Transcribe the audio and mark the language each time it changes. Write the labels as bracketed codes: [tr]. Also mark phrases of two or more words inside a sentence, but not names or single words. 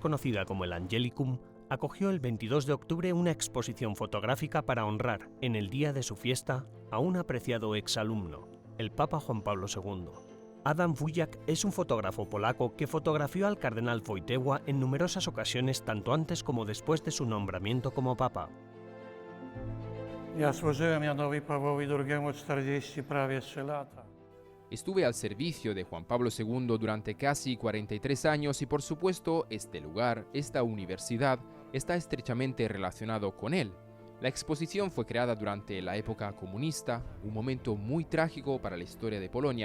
[es] conocida como el Angelicum, acogió el 22 de octubre una exposición fotográfica para honrar, en el día de su fiesta, a un apreciado exalumno, el Papa Juan Pablo II. Adam Wujak es un fotógrafo polaco que fotografió al cardenal Wojtyła en numerosas ocasiones tanto antes como después de su nombramiento como Papa. [pl] Ja służyłem Janowi Pawłowi II 40 prawie 3 lata. [es] Estuve al servicio de Juan Pablo II durante casi 43 años y por supuesto este lugar, esta universidad, está estrechamente relacionado con él. La exposición fue creada durante la época comunista, un momento muy trágico para la historia de Polonia.